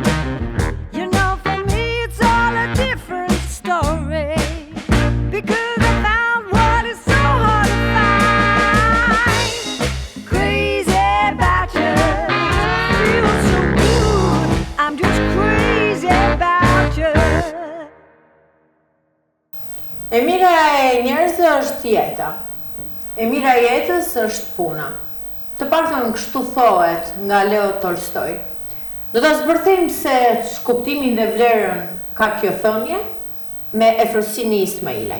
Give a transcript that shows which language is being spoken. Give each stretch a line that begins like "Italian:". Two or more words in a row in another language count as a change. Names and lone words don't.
English: You know, for me it's all a different story. Because I found what is so hard to find. Crazy about you, feels so good. I'm just crazy about you.
Albanian: E mira e njerëzve është jeta. E mira e jetës është puna. Të paktën kështu thohet nga Leo Tolstoj. Do ta zbërthejmë se kuptimin dhe vlerën ka kjo thënie me Efrosini Ismailaj.